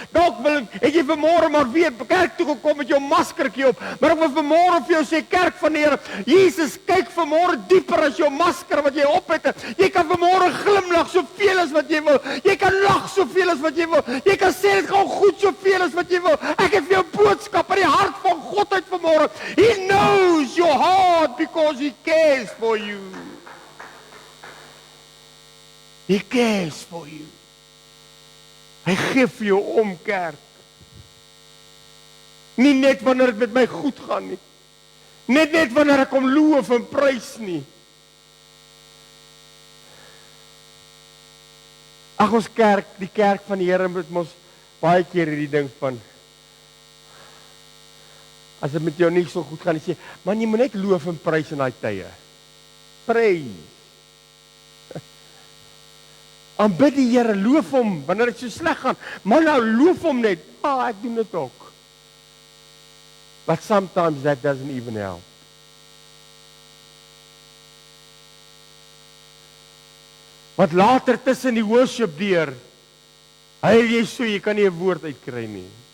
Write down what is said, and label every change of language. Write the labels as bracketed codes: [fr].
[af] Dalk het jy vanmôre maar weer kerk toe gekom met jou maskertjie op, maar ek wil vanmôre vir jou sê, kerk van die Here, Jesus kyk vanmôre dieper as jou masker wat jy op het. Jy kan vanmôre glimlag soveel as wat jy wil. Jy kan lag soveel as wat jy wil. Jy kan sê dit gaan goed soveel as wat jy wil. Ek het vir jou boodskap uit die hart van God uit vanmôre. [en] He knows your heart because he cares for you. He cares for you. [af] Hy gee vir jou om, kerk. Nie net wanneer dit met my goed gaan nie. Net wanneer ek hom loof en prys nie. Ag, ons kerk, die kerk van die Here moet mos baie keer hierdie ding van, as dit met jou nie so goed gaan, jy sê, man, jy moet net loof en prys in daai tye. Prys. Aanbid die Here, loof hom, wanneer dit so sleg gaan. Maar nou, loof hom net. Ek doen dit ook. [en] But sometimes that doesn't even help. [af] Wat later tussen die worship deur, jy so, jy kan nie 'n woord uitkry nie.